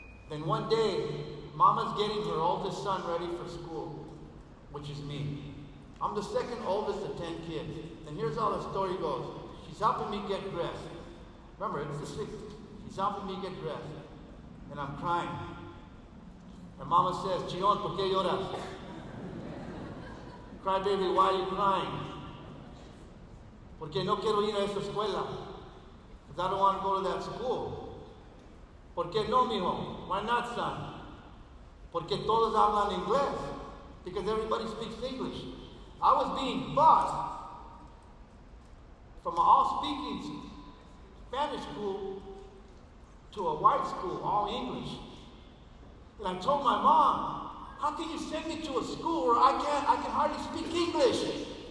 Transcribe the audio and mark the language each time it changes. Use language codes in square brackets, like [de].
[en] Then one day, Mama's getting her oldest son ready for school, which is me. I'm the second oldest of 10 kids. And here's how the story goes. She's helping me get dressed. Remember, it's the 60s. She's helping me get dressed. And I'm crying. And Mama says, Chillon, [es] ¿por qué lloras? [en] Cry, baby, why are you crying? [es] Porque no quiero ir a esa escuela. [en] Because I don't want to go to that school. [es] ¿Por qué no, mijo? [en] Why not, son? [es] Porque todos hablan inglés. [en] Because everybody speaks English. I was being bused from an all-speaking Spanish school to a white school, all English. And I told my mom, how can you send me to a school where I can hardly speak English?